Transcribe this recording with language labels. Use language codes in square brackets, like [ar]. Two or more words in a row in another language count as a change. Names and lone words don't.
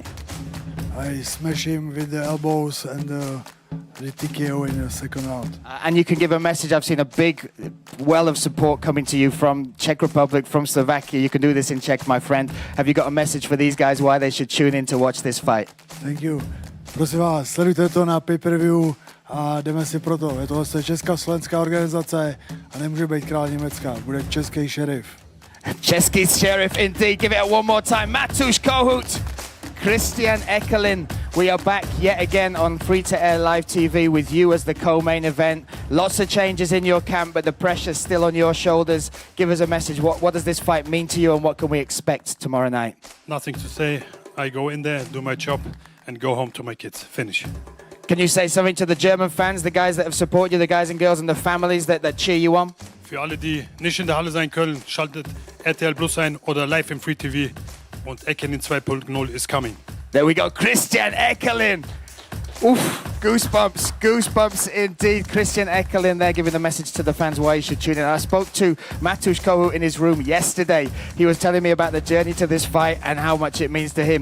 [en] I smash him with the elbows and the TKO in the 2nd round. And you can give a message. I've seen a big well of support coming to you from Czech Republic, from Slovakia. You can do this in Czech, my friend. Have you got a message for these guys why they should tune in to watch this fight? Thank you. [cs] Prosím vás, sledujte to na pay-per-view a jdeme si pro to. Je to vlastně česká slovenská organizace a nemůže být král Německa. Bude český šerif. [en] Český sheriff indeed. Give it one more time. Matouš Kohout. Christian Eckerlin, we are back yet again on free-to-air live TV with you as the co-main event. Lots of changes in your camp, but the pressure's still on your shoulders. Give us a message. What does this fight mean to you, and what can we expect tomorrow night? Nothing to say. I go in there, do my job, and go home to my kids. Finish. Can you say something to the German fans, the guys that have supported you, the guys and girls and the families that cheer you on? [de] Für alle, die nicht in der Halle sein können, schaltet RTL Plus ein oder live im Free TV. [en] Und Eckerlin 2.0 is coming. There we go, Christian Eckerlin. Oof, goosebumps, goosebumps indeed. Christian Eckerlin there giving the message to the fans why you should tune in. I spoke to Matouš Kohout in his room yesterday. He was telling me about the journey to this fight and how much it means to him.